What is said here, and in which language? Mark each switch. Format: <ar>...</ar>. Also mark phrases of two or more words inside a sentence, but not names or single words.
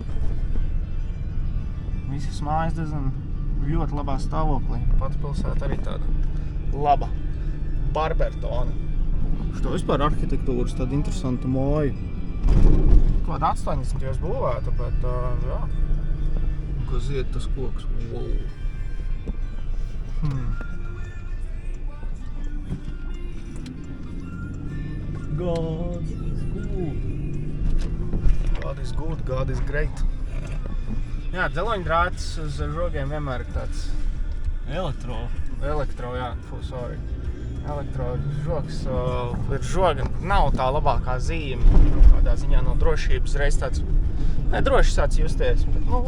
<lv>Visas mājas diezgan ļoti labā stāvoklī. Pats pilsēta arī tāda laba. Barbertona. Što vispār arhitektūras tāda interesanta māja. Kāda 80. būvēta, bet jā. Kas iet tas koks.</lv> <en>Wow. God is good. God is good, God is great.</en> <lv>Jā, dzeloņdrāts uz žogiem vienmēr ir tāds Elektro, jā, sorry. Elektrožogs ir žoga, nav tā labākā zīme. Kādā ziņā no drošības reiz tāds, droši sāc justies, bet nu,</lv>